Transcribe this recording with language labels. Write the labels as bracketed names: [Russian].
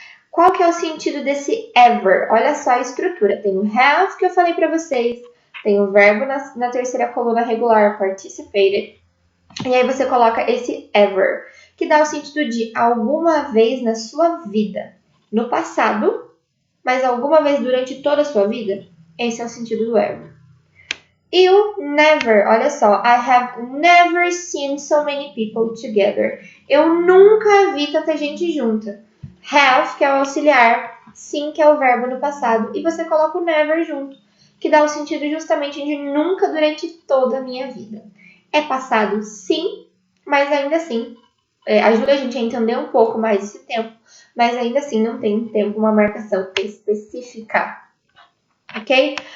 [Portuguese] Qual que é o sentido desse ever? Olha só a estrutura. Tem o have, que eu falei para vocês. Tem o verbo na terceira coluna regular, participated. E aí você coloca esse ever, que dá o sentido de alguma vez na sua vida. No passado, mas alguma vez durante toda a sua vida. Esse é o sentido do ever. E o never, olha só. [English] I have never seen so many people together. [Portuguese] Eu nunca vi tanta gente junta. Have, que é o auxiliar, sim, que é o verbo no passado, e você coloca o never junto, que dá o sentido justamente de nunca durante toda a minha vida. É passado, sim, mas ainda assim, ajuda a gente a entender um pouco mais esse tempo, mas ainda assim não tem um tempo, uma marcação específica, ok?